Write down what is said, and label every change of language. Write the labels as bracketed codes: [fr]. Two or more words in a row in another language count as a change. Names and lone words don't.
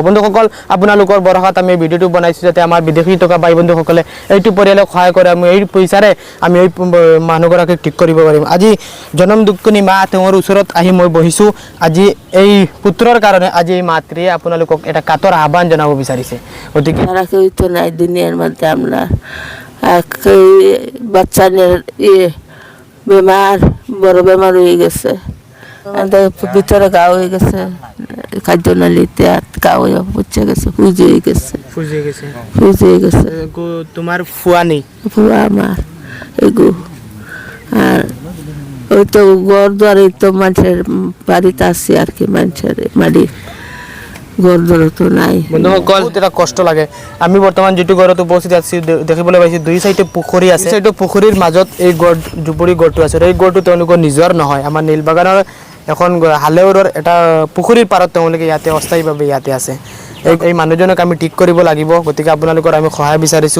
[as] বন্ধুসকল, আপোনালোকৰ ভৰসাত আমি ভিডিঅ'টো বনাইছোঁ যাতে আমাৰ বিদেশী টকা ভাই বন্ধুসকলে এইটো পৰিয়ালক সহায় কৰে, আমি এই পইচাৰে আমি এই মানুহগৰাকীক ঠিক কৰিব পাৰিম। আজি জনম দুখনি মা তেওঁৰ ওচৰত আহি মই বহিছোঁ। আজি এই পুত্ৰৰ কাৰণে আজি এই মাতৃয়ে আপোনালোকক এটা কাতৰ আহ্বান জনাব বিচাৰিছে। গতিকে [bn] কেউ তো নাই দুনিয়ার মধ্যে আমরা বাচ্চাদের বেমার বড় বেমার হয়ে গেছে, ভিতরে গা হয়ে গেছে, খাদ্যনালীতে গা হয়ে পচে গেছে, ফুজ হয়ে গেছে। [as] তোমাৰ ফুৱা নেই? [bn] ফুয়া আমার এগু আর ওই তো ঘর দ্বারে তো মানুষের বাড়িতে আছে আর কি, মানুষের বাড়ি ঘর দ্বারে তো নাই। [as] বন্ধুসকল, এটা কষ্ট লাগে। আমি বৰ্তমান যিটো ঘৰত উপস্থিত আছো দেখিবলৈ পাইছোঁ দুই চাইডে পুখুৰী আছে। চাইডে পুখুৰীৰ মাজত এই গড় জুপুৰি গড়টো আছে। এই গড়টো তেওঁলোকৰ নিজৰ নহয়, আমাৰ নীলবাগানৰ এখন হালেউৰৰ এটা পুখুৰীৰ পাৰত তেওঁলোকে ইয়াতে অস্থায়ীভাৱে ইয়াতে আছে। এই মানুহজনক আমি ঠিক কৰিব লাগিব। গতিকে আপোনালোকৰ আমি সহায় বিচাৰিছোঁ।